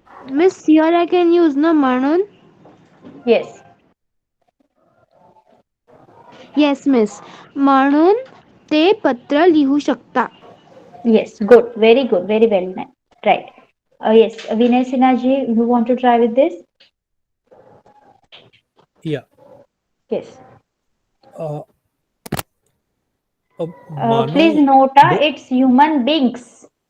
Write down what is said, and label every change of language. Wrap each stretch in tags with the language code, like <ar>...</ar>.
<en>Miss, here I can use no म्हणून. Yes. Yes, miss.</en> <mr>म्हणून ते पत्र लिहू शकता.</mr> <en>Yes, good. Very good. Very well. Right. Yes, Vinay Sinhaji, you want to try with this? Yeah. Yes. Uh, Please</en> <mr>Manav</mr> <en>note, it's human beings.</en>